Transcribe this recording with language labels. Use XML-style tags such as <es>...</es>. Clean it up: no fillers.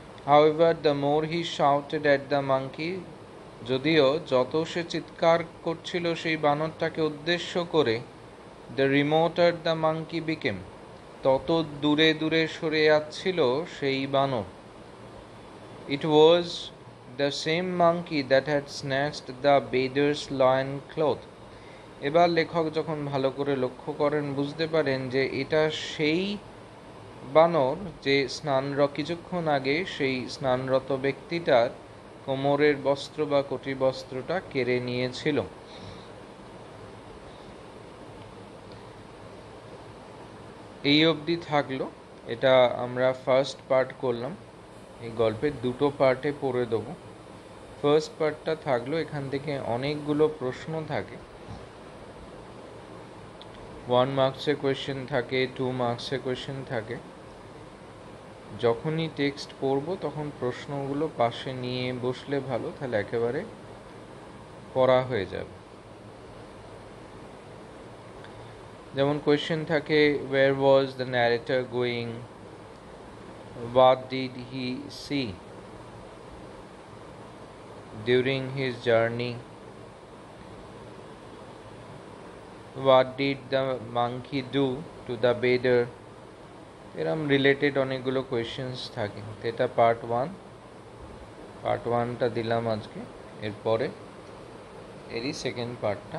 <en>However, the more he shouted at the monkey,</en> <bn>যদিও যত সে চিৎকার করছিল সেই বানরটাকে উদ্দেশ্য করে,</bn> <en>the remoter the monkey became,</en> <bn>তত দূরে দূরে সরে যাচ্ছিল সেই বানর।</bn> <en>It was the same monkey that had snatched the beggar's loin cloth.</en> <bn>এবার লেখক যখন ভালো করে লক্ষ্য করেন বুঝতে পারেন যে এটা সেই বানর যে কিছুক্ষণ আগে সেই স্নানরত ব্যক্তিটার কোমরের বস্ত্র বা কটি বস্ত্রটা কেড়ে নিয়েছিল। এই অবধি থাকলো। এটা আমরা ফার্স্ট পার্ট করলাম। এই গল্পের দুটো পার্টে পড়ে দেবো। ফার্স্ট পার্টটা থাকলো, এখান থেকে অনেকগুলো প্রশ্ন থাকে। 1 মার্কসের কোয়েশ্চেন থাকে, 2 মার্কসের কোয়েশ্চেন থাকে। যখনই টেক্সট পড়বো তখন প্রশ্নগুলো পাশে নিয়ে বসলে ভালো, তাহলে একেবারে পড়া হয়ে যাবে। যেমন কোয়েশ্চেন থাকে,</bn> <en>where was the narrator going? What did he see during his journey? What did the monkey do to the beggar?</en> <bn>এরম রিলেটেড অনেকগুলো কোয়েশ্চেন্স থাকে। এটা পার্ট 1। পার্ট 1টা দিলাম আজকে, এরপরে এরই সেকেন্ড পার্টটা গল্পে পড়ে দেবো।</bn>